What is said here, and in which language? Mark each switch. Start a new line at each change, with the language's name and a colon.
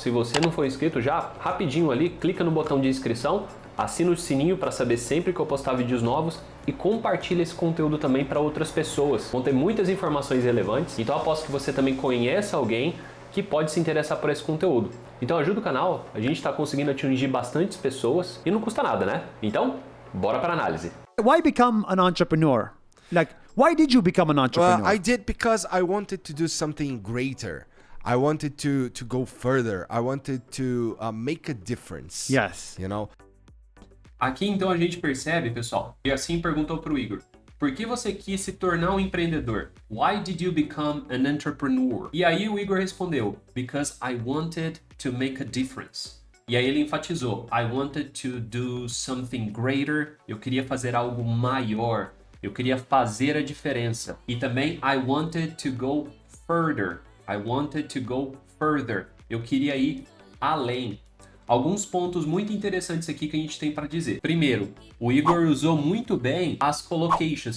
Portuguese: Se você não for inscrito, já rapidinho ali, clica no botão de inscrição, assina o sininho para saber sempre que eu postar vídeos novos e compartilha esse conteúdo também para outras pessoas. Vão ter muitas informações relevantes, então eu aposto que você também conheça alguém que pode se interessar por esse conteúdo. Então ajuda o canal, a gente está conseguindo atingir bastantes pessoas e não custa nada, né? Então, bora para a análise.
English: Why become an entrepreneur? Like, why did you become an entrepreneur? Well, I did because I wanted to do something greater. I wanted to go further. I wanted to make a difference. Yes. You know?
Portuguese: Aqui então a gente percebe, pessoal, e assim perguntou para o Igor: por que você quis se tornar um empreendedor?
English: Why did you become an entrepreneur?
Portuguese: E aí o Igor respondeu:
English: because I wanted to make a difference.
Portuguese: E aí ele enfatizou:
English: I wanted to do something greater.
Portuguese: Eu queria fazer algo maior. Eu queria fazer a diferença. E também
English: I wanted to go further. I wanted to go further.
Portuguese: Eu queria ir além. alguns pontos muito interessantes aqui que a gente tem para dizer. Primeiro, o Igor usou muito bem as collocations.